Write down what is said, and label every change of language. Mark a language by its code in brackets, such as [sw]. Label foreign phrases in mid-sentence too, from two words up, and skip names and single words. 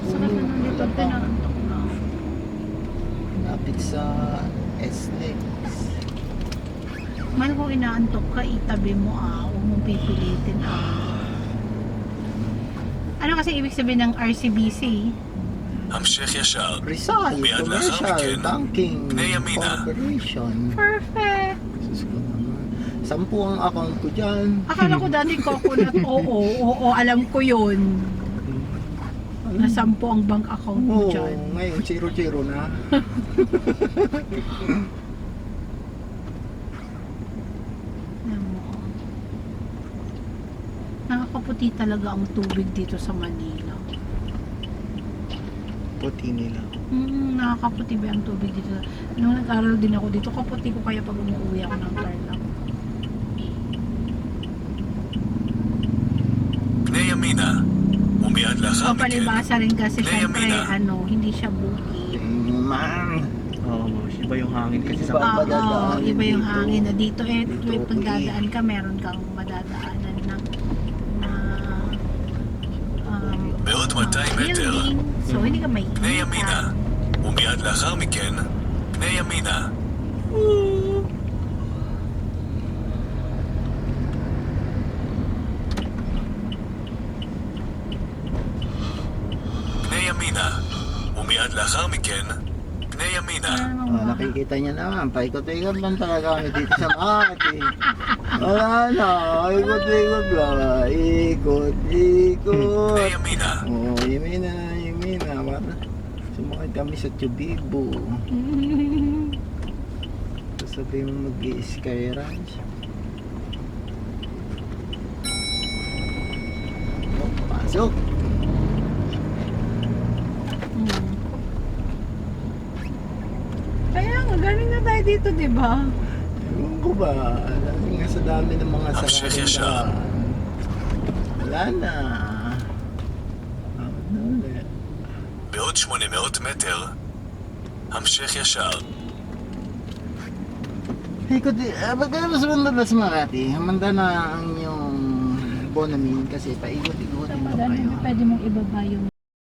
[tl] Saan dulo. naman dito Alabang. pinaantok na? Lapit sa SLEX. Man kung inaantok ka, itabi mo huwag mong pipilitin Ano kasi ibig sabihin ng RCBC? [he] המשך ישר. [tl] Rizal, Miyan lahat Commercial weekend. Banking [he] פני ימינה. [tl] Corporation. Perfect! Sus ko naman. 10 ang account ko dyan. Akala ko dati coconut, oo, alam ko yun. Na 10 ang bank account mo Oo, dyan. ngayon 0-0 na. Alam mo, nakakaputi talaga ang tubig dito sa Manila. Puti nila. Nakakaputi ba ang tubig dito? Nung nag-aral din ako dito, kaputi ko kaya pag umuwi ako ng Tarlac. [he] פני ימינה. ומיד לאחר O מכן, [tl] palibasa rin kasi Pnei syempre, Yamina. hindi siya bukid. Man. Oo, iba yung hangin kasi Iba. sa Oo, Madadaanan iba yung dito. hangin na dito. Dito, Pag dadaan ka, meron kang madadaanan na [he] בעוד 200 מטר, [tl] building. So, hindi ka may [he] פני ימינה. ומיד לאחר מכן, פני ימינה. פני ימינה. ומיד לאחר מכן, פני ימינה. [tl] Nakikita niya naman, paikot-ikot lang talaga kami dito sa Makati. Wala na, ikot-ikot lang. Ikot-ikot. [he] פני ימינה. [tl] Oh, Yamina. Para sumakay kami sa Tubibo. Sabi mo mag-i-sky ranch. Oh, pasok. Kaya nga, galing na tayo dito, di ba? Ewan ko ba? Alam nga sa dami ng mga Hamshik saradong yashar. daan. Wala na. Awad na ulit. [he] בעוד 800 מטר, המשך ישר. [tl] Pagka mas maganda sa Makati, humanda na ang yung Bonamin kasi paikot-ikotin Sa na kayo. pwede mong ibaba yung